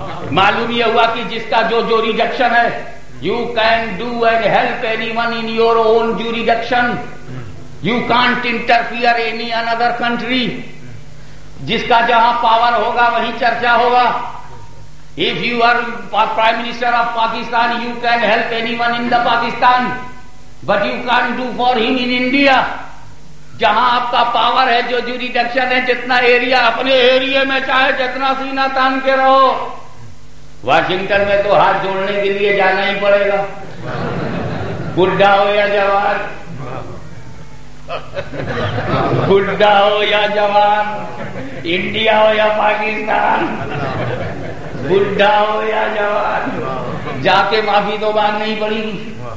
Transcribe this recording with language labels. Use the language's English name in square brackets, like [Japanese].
[Urdu] معلوم یہ ہوا کہ جس کا جو جوریڈکشن ہے، [English] You can do and help any one in your own jurisdiction, you can't interfere any other country. [Urdu] جس کا جہاں پاور ہوگا وہیں چرچا ہوگا. [English] If you are Prime Minister of Pakistan, you can help anyone in the Pakistan, but you can't do for him in India. [Urdu] جہاں آپ کا پاور ہے، جو جوریڈکشن ہے، جتنا ایریا، اپنے ایریا میں چاہے جتنا سینہ تان کے رہو. واشنگٹن میں تو ہاتھ جوڑنے کے لیے جانا ہی پڑے گا، بڈھا ہو یا جوان، بڈھا ہو یا جوان، انڈیا ہو یا پاکستان، بڈھا ہو یا جوان، جا کے معافی تو مانگنی پڑے گی.